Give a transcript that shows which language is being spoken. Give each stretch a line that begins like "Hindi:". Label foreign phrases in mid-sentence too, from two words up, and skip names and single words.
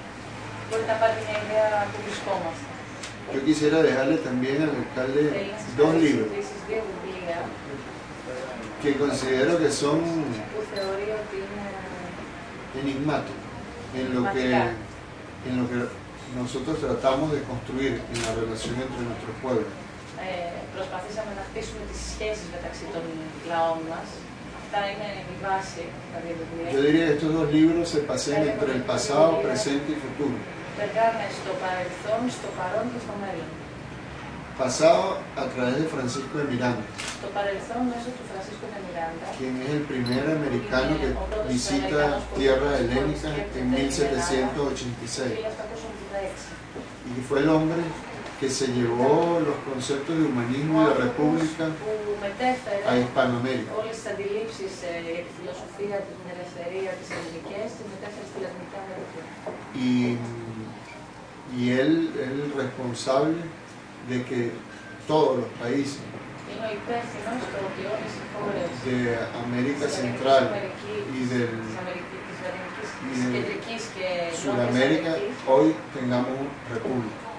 Spanish: Yo quisiera dejarle también al alcalde 2 libros que considero que son enigmáticos en lo que nosotros tratamos de construir en la relación entre nuestros pueblos.
Greek: Προσπαθήσαμε να χτίσουμε τις σχέσεις μεταξύ των λαών μας. Αυτά είναι η βάση τα δύο βιβλία.
Spanish: Yo diría que estos 2 libros se pasean entre el pasado, presente y futuro.
Greek: Περνάνε στο παρελθόν, στο παρόν και στο μέλλον.
Spanish: Pasado a través de Francisco de Miranda,
Greek: Το παρελθόν μέσω του Francisco de Miranda,
Spanish: quien es el primer americano que visita tierra helénica en 1786, y que fue el hombre que se llevó los conceptos de humanismo y de república a Hispanoamérica.
Greek: Όλες τις αντιλήψεις για τη φιλοσοφία, την ελευθερία, τις ελληνικές, τις μετέφερε στη Λατινική Αμερική.
Spanish: Y él es el responsable de que todos los países de América Central y de Sudamérica hoy tengamos república.